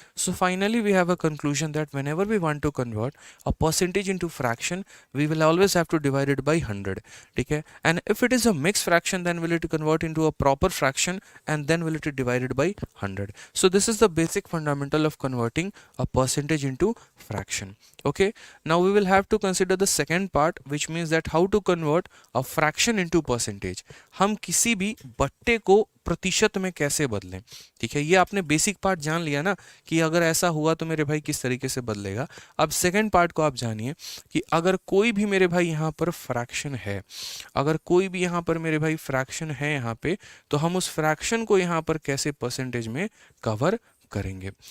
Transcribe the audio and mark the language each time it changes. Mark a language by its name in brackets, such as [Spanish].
[English] So finally we have a conclusion that whenever we want to convert a percentage into fraction we will always have to divide it by 100। [Hindi] ठीक है, [English] And if it is a mix fraction then will it convert into a proper fraction and then will it divided by 100। So this is the basic fundamental of converting a percentage into fraction. Okay, now we will have to consider the second part, which means that how to convert a fraction into percentage। [Hindi] हम किसी भी बट्टे को प्रतिशत में कैसे बदलें। ठीक है, ये आपने बेसिक पार्ट जान लिया ना कि अगर ऐसा हुआ तो मेरे भाई किस तरीके से बदलेगा। अब सेकंड पार्ट को आप जानिए कि अगर कोई भी मेरे भाई यहाँ पर फ्रैक्शन है, अगर कोई भी यहाँ पर मेरे भाई फ्रैक्शन है यहाँ पे, तो हम उस फ्रैक्शन को यहाँ पर कैसे परसेंटेज में कवर करेंगे।